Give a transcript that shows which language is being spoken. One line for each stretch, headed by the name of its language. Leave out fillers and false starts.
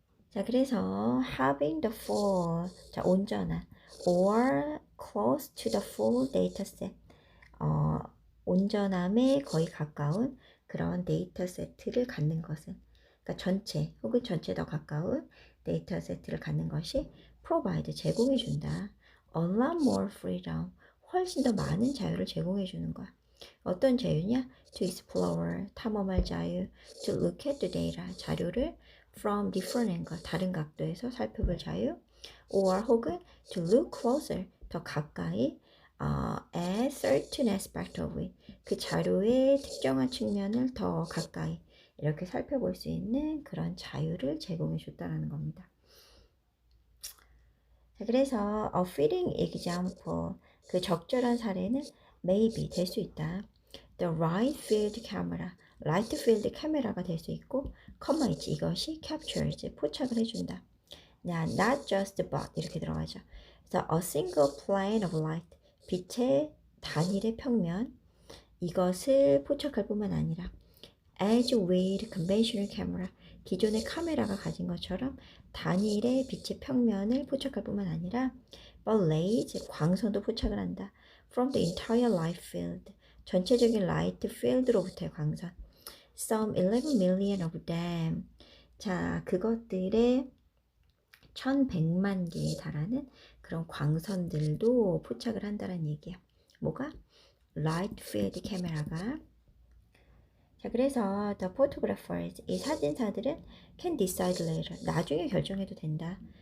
Korean: 자 그래서
English: having the full,
Korean: 자 온전한
English: or close to the full data set,
Korean: 온전함에 거의 가까운 그런 데이터 세트를 갖는 것은, 그러니까 전체 혹은 전체 더 가까운 데이터 세트를 갖는 것이 provide, 제공해 준다.
English: A lot more freedom,
Korean: 훨씬 더 많은 자유를 제공해 주는 거야. 어떤 자유냐?
English: To explore,
Korean: 탐험할 자유.
English: To look at the data,
Korean: 자료를
English: from different angle,
Korean: 다른 각도에서 살펴볼 자유. Or 혹은
English: to look closer,
Korean: 더 가까이
English: at certain aspect of it,
Korean: 그 자료의 특정한 측면을 더 가까이 이렇게 살펴볼 수 있는 그런 자유를 제공해 줬다는 겁니다. 자, 그래서
English: a fitting example,
Korean: 그 적절한 사례는 maybe, 될 수 있다.
English: The right field camera,
Korean: right field 카메라가 될 수 있고, comma 있지, 이것이 captures, 포착을 해준다. not just but, 이렇게 들어가죠. 그래서
English: a single plane of light,
Korean: 빛의 단일의 평면, 이것을 포착할 뿐만 아니라
English: as with conventional camera,
Korean: 기존의 카메라가 가진 것처럼 단일의 빛의 평면을 포착할 뿐만 아니라 but rays, 광선도 포착을 한다.
English: from the entire light field,
Korean: 전체적인 라이트 필드로부터의 광선.
English: some 11 million of them,
Korean: 자 그것들의 1100만 개에 달하는 그런 광선들도 포착을 한다는 얘기야. 뭐가? 라이트 필드 카메라가. 자 그래서
English: the photographers,
Korean: 이 사진사들은
English: can decide later,
Korean: 나중에 결정해도 된다.